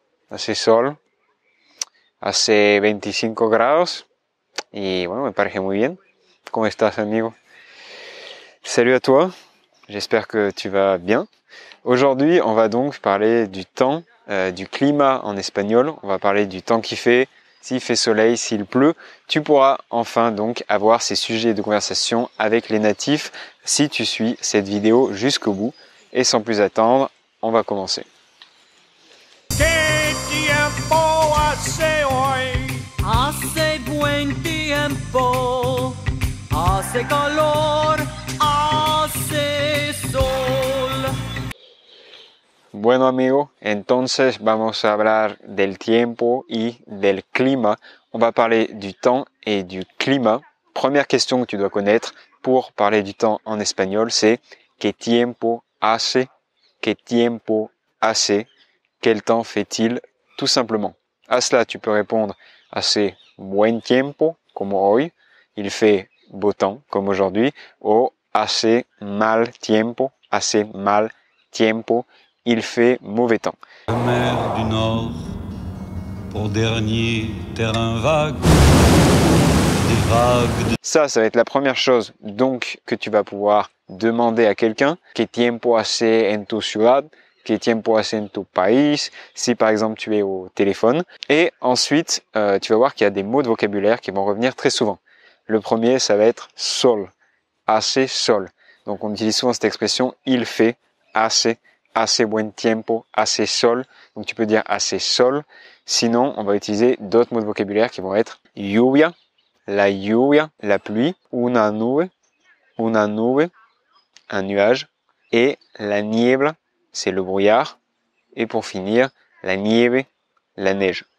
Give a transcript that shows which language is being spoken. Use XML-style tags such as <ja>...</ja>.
<es>Hace sol, hace 25 grados y bueno, me parece muy bien. ¿Cómo estás, amigo?</es> <fr>Salut à toi, j'espère que tu vas bien. Aujourd'hui, on va donc parler du temps, du climat en espagnol. On va parler du temps qu'il fait, s'il fait soleil, s'il pleut. Tu pourras enfin donc avoir ces sujets de conversation avec les natifs si tu suis cette vidéo jusqu'au bout. Et sans plus attendre, on va commencer.</fr> <es>¿Qué tiempo hace hoy? Hace buen tiempo, hace calor, hace sol. Bueno, amigo, entonces vamos a hablar del tiempo y del climat.</es> <fr>On va parler du temps et du climat. Première question que tu dois connaître pour parler du temps en espagnol, c'est</fr> <es>¿Qué tiempo hace? ¿Qué tiempo hace?</es> <fr>Quel temps fait-il? Tout simplement. À cela, tu peux répondre</fr> <es>hace buen tiempo,</es> <fr>comme hoy. Il fait beau temps, comme aujourd'hui.</fr> <es>Ou hace mal tiempo, hace mal tiempo.</es> <fr>Il fait mauvais temps. La mer du Nord, pour dernier terrain vague, des vagues de... Ça va être la première chose donc que tu vas pouvoir demander à quelqu'un.</fr> <es>¿Qué tiempo hace en tu ciudad? ¿Qué tiempo hace en tu país?</es> <fr>Si par exemple tu es au téléphone. Et ensuite, tu vas voir qu'il y a des mots de vocabulaire qui vont revenir très souvent. Le premier, ça va être sol.</fr> <es>Hace sol.</es> <fr>Donc on utilise souvent cette expression il fait,</fr> <es>hace buen tiempo, hace sol.</es> <fr>Donc tu peux dire</fr> <es>hace sol.</es> <fr>Sinon, on va utiliser d'autres mots de vocabulaire qui vont être lluvia, la lluvia, la pluie, una nube, un nuage, et la niebla, c'est le brouillard, et pour finir, la nieve, la neige.</fr>